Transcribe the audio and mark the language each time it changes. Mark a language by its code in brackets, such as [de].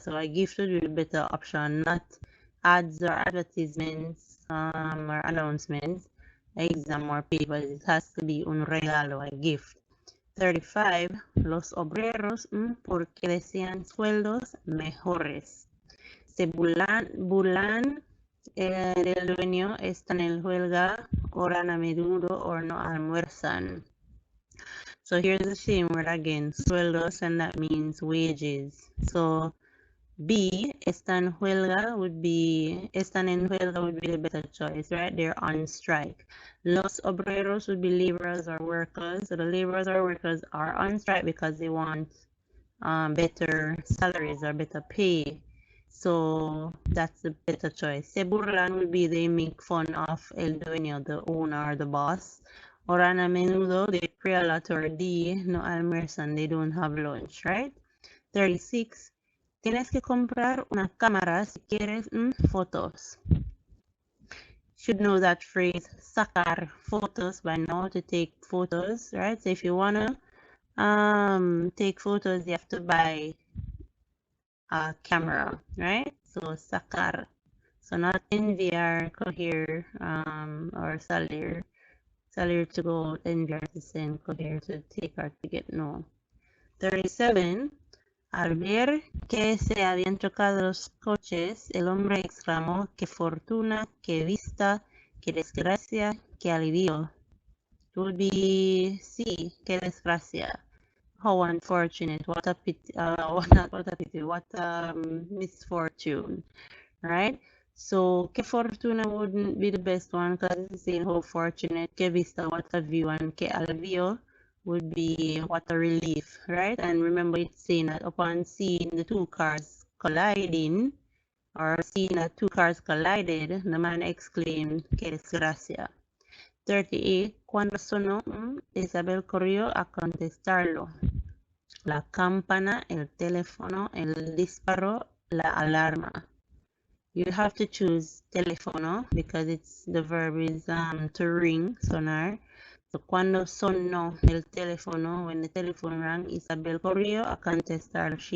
[en] So a gift would be the better option, not ads or advertisements or announcements. Exam or papers, it has to be [es] un regalo, [en] a gift. 35. [es] Los obreros porque desean sueldos mejores. Se bulan el dueño, están en huelga, oran a menudo o no almuerzan. [en] So here's the same word again, sueldos, and that means wages. So B, [es] están en huelga [en] would be the better choice, right? They're on strike. [es] Los obreros [en] would be laborers or workers. So the laborers or workers are on strike because they want better salaries or better pay. So that's the better choice. [es] Se burlan [en] would be they make fun of [es] el dueño, [en] the owner or the boss. [es] Oran a menudo, [en] they pray a lot, or D, [es] no almuerzan, [en] they don't have lunch, right? 36. [es] Tienes que comprar una cámara si quieres fotos. [en] Should know that phrase, [es] sacar fotos, [en] by now, to take photos, right? So if you want to take photos, you have to buy a camera, right? So sacar. So not enviar, coger, or salir. Salir to go, enviar to send, coger to take or to get, no. 37. [es] Al ver que se habían chocado los coches, el hombre exclamó, qué fortuna, qué vista, qué desgracia, qué alivio. [en] It would be C, [es] qué desgracia. [en] How unfortunate, what a pity, what a misfortune, right? So, [es] qué fortuna [en] wouldn't be the best one because it's saying how fortunate, [es] qué vista, [en] what a view, and [es] qué alivio [en] would be what a relief, right? And remember, it's saying that upon seeing the two cars colliding, or seeing that two cars collided, the man exclaimed, [es] "Qué desgracia." [en] 38. [es] Cuando sonó, Isabel corrió a contestarlo. La campana, el teléfono, el disparo, la alarma. [en] You have to choose teléfono because it's the verb is to ring, sonar. [es] So cuando sonó el teléfono, [en] when the telephone rang, [es] Isabel corrió a contestar.